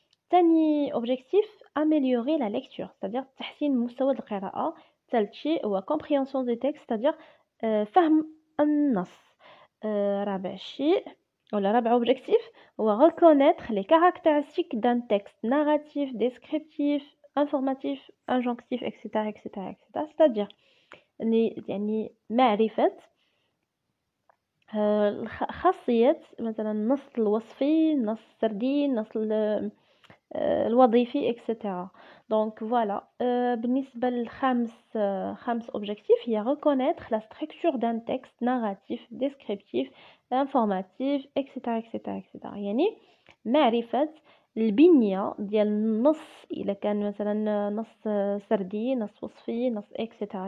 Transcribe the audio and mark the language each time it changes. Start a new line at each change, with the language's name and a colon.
Arabic: ثاني
French: objectif améliorer la lecture, c'est-à-dire
Arabic: تحسين مستوى القراءة. ثالث شيء هو
French: compréhension des textes, c'est-à-dire
Arabic: فهم النص. رابع شيء ولا رابع
French: objectif هو reconnaître les caractéristiques d'un texte narratif, descriptif, informatif, injonctif, etc., etc., etc. c'est-à-dire
Arabic: يعني معرفة خاصية مثلا النص الوصفي، النص السردي، النص الوظيفي etc.
French: Donc voilà.
Arabic: بالنسبة خامس
French: objectif هي reconnaître la structure d'un texte narratif, descriptif, informatif etc. etc. etc.
Arabic: يعني معرفة البنية ديال النص، إلا كان مثلا نص سردي، نص وصفي، نص etc.